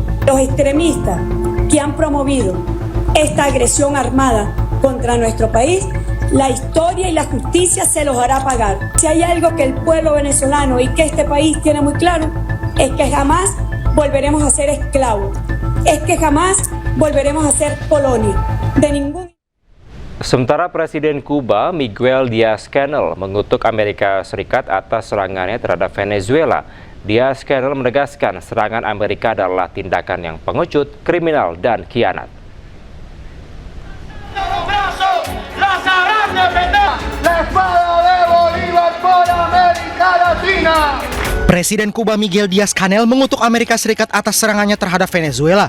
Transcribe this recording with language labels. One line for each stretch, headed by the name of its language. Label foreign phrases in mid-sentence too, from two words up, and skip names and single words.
Spanish: Los extremistas que han promovido esta agresión armada contra nuestro país, la historia y la justicia se los hará pagar. Si hay algo que el pueblo venezolano y que este país tiene muy claro, es que jamás volveremos a ser esclavos, es que jamás volveremos a ser colonia de ningún.
Indonesian: Sementara Presiden Kuba Miguel Diaz-Canel mengutuk Amerika Serikat atas serangannya terhadap Venezuela. Diaz-Canel menegaskan serangan Amerika adalah tindakan yang pengecut, kriminal, dan khianat. Presiden Kuba Miguel Diaz-Canel mengutuk Amerika Serikat atas serangannya terhadap Venezuela.